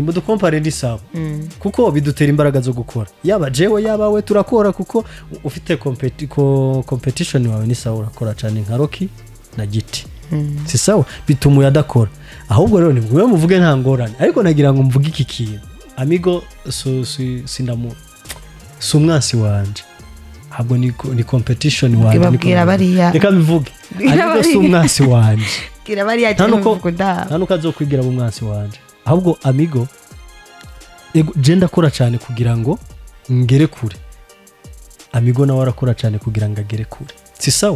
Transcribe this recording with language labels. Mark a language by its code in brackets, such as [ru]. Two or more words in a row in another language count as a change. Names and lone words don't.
[rn] mudukompare ndi sawa kuko bidutera imbaraga zo gukora yaba jewe yaba we turakora kuko ufite competition wawe ni sawa urakora cyane nka Rocky na Giti si sawa bituma yadakora ahubwo rero nibwo muvuge nta ngorane ariko nagira ngo mvuge iki kintu Amigo sindamu umwansi wanje ahubwo ni competition wanje reka bivuge Amigo umwansi wanje gira bariya nta nuko azokwigira mu mwansi wanje ahubwo Amigo je ndakora cyane kugira ngo ngere kure Amigo nawe arakora cyane kugira ngo agere kure si sawa